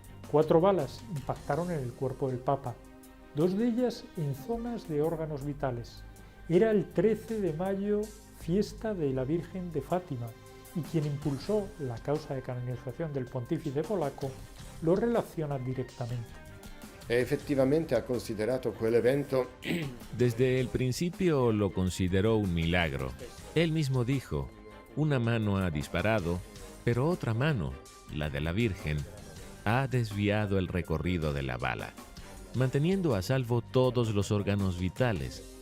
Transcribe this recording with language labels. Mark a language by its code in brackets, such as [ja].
[es] 4 balas impactaron en el cuerpo del Papa, 2 de ellas en zonas de órganos vitales. Era el 13 de mayo, fiesta de la Virgen de Fátima, y quien impulsó la causa de canonización del pontífice polaco lo relaciona directamente. [it] Effettivamente ha considerato quell'evento. [es] Desde el principio lo consideró un milagro. Él mismo dijo, una mano ha disparado pero otra mano, la de la Virgen, ha desviado el recorrido de la bala, manteniendo a salvo todos los órganos vitales.